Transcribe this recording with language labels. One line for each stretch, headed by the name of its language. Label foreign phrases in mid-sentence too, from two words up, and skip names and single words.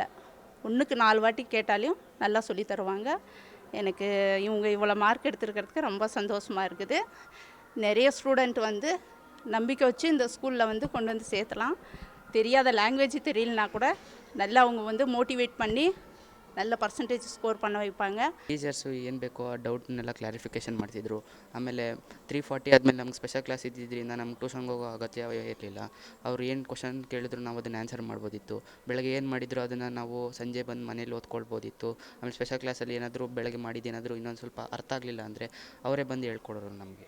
Tamil: 1க்கு 4 வாட்டி கேட்டாலையும் நல்லா சொல்லி தருவாங்க. எனக்கு இவங்க இவ்வளோ மார்க் எடுத்துருக்கிறதுக்கு ரொம்ப சந்தோஷமாக இருக்குது. நிறைய ஸ்டூடெண்ட் நம்பிக்கை வச்சு இந்த ஸ்கூலில் கொண்டு சேர்த்தலாம். தெரியாத லாங்குவேஜ் தெரியலனா கூட நல்லா அவங்க மோட்டிவேட் பண்ணி நல்ல
English: percentage score
Tamil: பண்ண வைப்பாங்க.
Kannada: ಟೀಚರ್ಸು ಏನು ಬೇಕೋ ಆ ಡೌಟ್ನೆಲ್ಲ ಕ್ಲಾರಿಫಿಕೇಷನ್ ಮಾಡ್ತಿದ್ರು. ಆಮೇಲೆ 3:40 ಆದಮೇಲೆ ನಮ್ಗೆ
English: special class
Kannada: ಇದ್ದಿದ್ದರಿಂದ ನಮ್ಗೆ ಟ್ಯೂಷನ್ಗೆ ಹೋಗೋ ಅಗತ್ಯ ಇರಲಿಲ್ಲ. ಅವ್ರು ಏನು ಕ್ವಶನ್ ಕೇಳಿದ್ರು ನಾವು ಅದನ್ನು ಆನ್ಸರ್ ಮಾಡ್ಬೋದಿತ್ತು. ಬೆಳಗ್ಗೆ ಏನು ಮಾಡಿದ್ರು ಅದನ್ನು ನಾವು ಸಂಜೆ ಬಂದು ಮನೇಲಿ ಓದ್ಕೊಳ್ಬೋದಿತ್ತು. ಆಮೇಲೆ
English: special class
Kannada: ಏನಾದರೂ ಬೆಳಗ್ಗೆ ಮಾಡಿದ್ದೇನಾದರೂ ಇನ್ನೊಂದು ಸ್ವಲ್ಪ ಅರ್ಥ ಆಗಲಿಲ್ಲ ಅಂದರೆ ಅವರೇ ಬಂದು ಹೇಳ್ಕೊಡೋರು ನಮಗೆ.